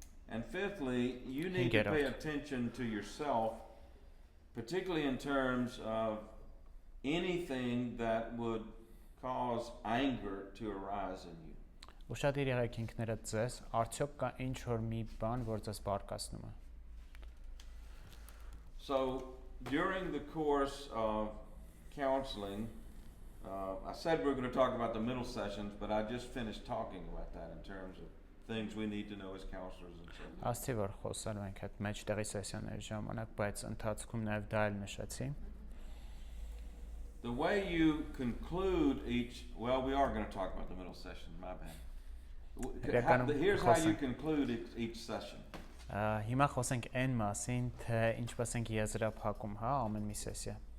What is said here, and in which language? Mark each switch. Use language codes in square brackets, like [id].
[en] And fifthly, you need to pay attention to yourself, particularly in terms of anything that would cause anger to arise in you. [hy] Ուշադիր եղեք ինքներդ ձեզ, արդյոք կա ինչ որ մի բան, որ ձեզ բարկացնում է։ [en] So, during the course of counseling, I said we were going to talk about the middle sessions, but I just finished talking about that in terms of things we need to know as counselors and so on. [hy] Աստի որ խոսալու ենք այդ մեջտեղի սեսիաների ժամանակ, բայց ընթացքում նաև դա էլ նշեցի։ [en] The way you conclude each, well, we are going to talk about the middle session, my bad. Here's how you conclude each session. [hy] Հիմա խոսենք այն մասին, թե ինչպես ենք եզրափակում, հա, ամեն մի սեսիա։